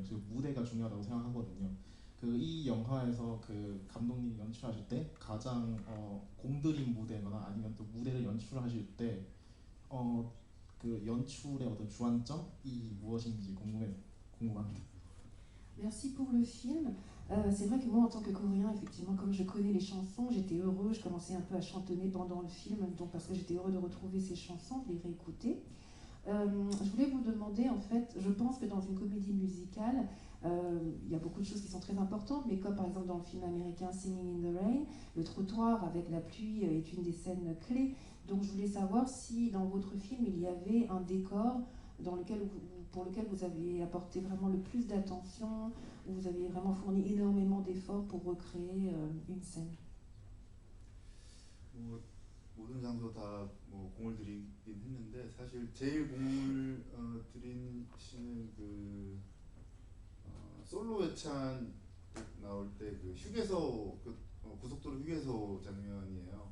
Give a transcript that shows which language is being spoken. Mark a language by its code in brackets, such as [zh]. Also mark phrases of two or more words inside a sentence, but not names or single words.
[ko] 그리고 무대가 중요하다고 생각하거든요. 이 영화에서 그 감독님이 연출하실 때 가장 공들인 무대거나 아니면 또 무대를 연출하실 때 그 연출의 어떤 주안점이 무엇인지 궁금합니다. [fr] Merci pour le film. C'est vrai que moi, en tant que Coréen, effectivement, comme je connais les chansons, j'étais heureux, je commençais un peu à chantonner pendant le film, donc parce que j'étais heureux de retrouver ces chansons, de les réécouter. Je voulais vous demander, en fait, je pense que dans une comédie musicale, il y a beaucoup de choses qui sont très importantes, mais comme par exemple dans le film américain Singing in the Rain, le trottoir avec la pluie est une des scènes clés. Donc je voulais savoir si dans votre film il y avait un décor pour lequel vous avez apporté vraiment le plus d'attention, où vous avez vraiment fourni énormément d'efforts pour recréer une scène. [ko] 모든 장소 다 뭐 공을 들이긴 했는데 사실 제일 공을 들인 씨는 그 솔로 예찬 나올 때 그 휴게소 고속도로 휴게소 장면이에요.